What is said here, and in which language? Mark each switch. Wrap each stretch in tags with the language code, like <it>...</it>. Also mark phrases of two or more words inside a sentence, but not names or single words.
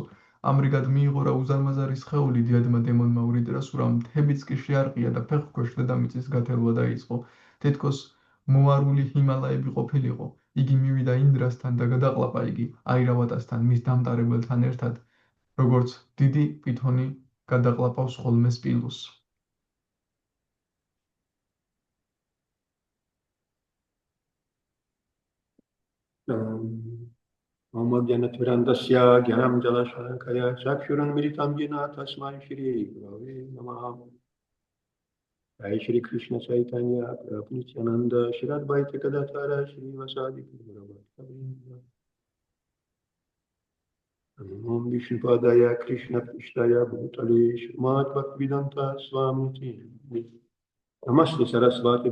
<ka>ამრიგად მიიღო რა უზარმაზარი სხეული დიადმა დემონმა ვრიტრასურამ მთებიც კი შეარყია და ფეხქვეშ დედამიწის გათელვა დაიწყო. თითქოს მოარული ჰიმალაები ყოფილიყო. იგი მივიდა ინდრასთან და გადაყლაპა იგი აირავატასთან მის დამტარებელთან ერთად, როგორც დიდი პითონი გადაყლაპავს ხოლმე სპილოს.</ka> <sa>अज्ञानतिमिरान्धस्य ज्ञानाञ्जन शलाकया चक्षुः उन्मीलितं येन तस्मै श्री गुरवे नमः. जय श्री कृष्ण चैतन्य प्रभु नित्यानन्द श्री अद्वैत गदाधर श्री वासादि ॐ विष्णुपादाय कृष्ण प्रेष्ठाय भूतले श्रीमत् भक्तिवेदान्त स्वामीति नमस्ते सरस्वती</sa>